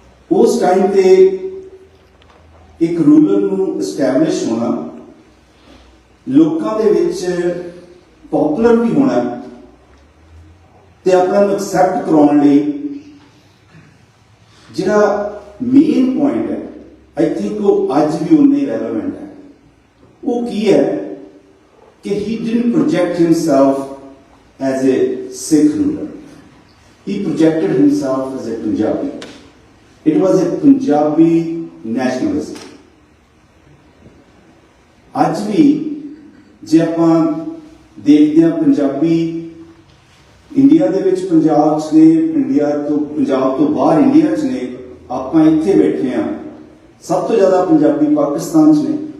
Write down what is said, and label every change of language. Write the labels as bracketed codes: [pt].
[pa] ਉਸ ਟਾਈਮ ਤੇ ਇੱਕ ਰੂਲਰ ਨੂੰ ਐਸਟੈਬਲਿਸ਼ ਹੋਣਾ, ਲੋਕਾਂ ਦੇ ਵਿੱਚ ਪਪੂਲਰ ਵੀ ਹੋਣਾ ਤੇ ਆਪਣਾ ਨੂੰ ਐਕਸੈਪਟ ਕਰਾਉਣ ਲਈ ਜਿਹੜਾ ਮੇਨ ਪੁਆਇੰਟ ਹੈ, ਆਈ ਥਿੰਕ ਉਹ ਅੱਜ ਵੀ ਉਨਾ ਹੀ ਰੈਲੇਵੈਂਟ ਹੈ। ਉਹ ਕੀ ਹੈ ਕਿ [en] he didn't project himself as a Sikh ruler. He projected himself as a Punjabi. It was a Punjabi nationalism. [pa] ਅੱਜ ਵੀ ਜੇ ਆਪਾਂ ਦੇਖਦੇ ਹਾਂ ਪੰਜਾਬੀ ਇੰਡੀਆ ਦੇ ਵਿੱਚ ਪੰਜਾਬ 'ਚ ਨੇ, ਪੰਜਾਬ ਤੋਂ ਬਾਹਰ ਇੰਡੀਆ 'ਚ ਨੇ, ਆਪਾਂ ਇੱਥੇ ਬੈਠੇ ਹਾਂ, ਸਭ ਤੋਂ ਜ਼ਿਆਦਾ ਪੰਜਾਬੀ ਪਾਕਿਸਤਾਨ 'ਚ ਨੇ।